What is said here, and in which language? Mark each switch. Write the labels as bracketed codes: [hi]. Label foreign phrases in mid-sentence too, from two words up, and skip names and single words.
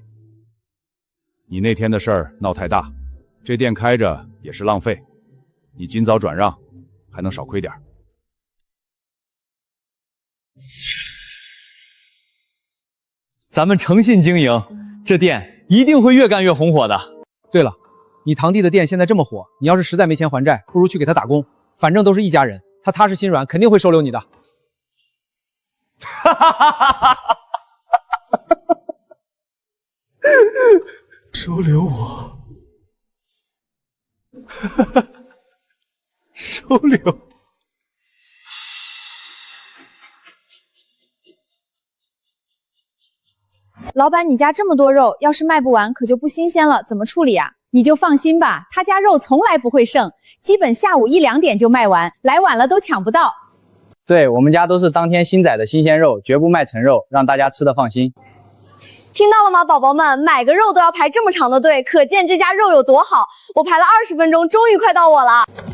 [zh] 你那天的事兒鬧太大，這店開着也是浪費。你盡早轉讓，還能少虧點。咱們誠信經營，這店一定會越幹越紅火的。對了，你堂弟的店現在這麼火，你要是實在沒錢還債，不如去給他打工，反正都是一家人，他踏實心軟，肯定會收留你的。哈哈哈哈哈哈！收留我，收留。老板，你家這麼多肉，要是賣不完，可就不新鮮了，怎麼處理啊？你就放心吧，他家肉從來不會剩，基本下午1、2點就賣完，來晚了都搶不到。對，我們家都是當天新宰的新鮮肉，絕不賣陳肉，讓大家吃得放心。聽到了嗎，寶寶們？買個肉都要排這麼長的隊，可見這家肉有多好。我排了20分鐘，終於快到我了。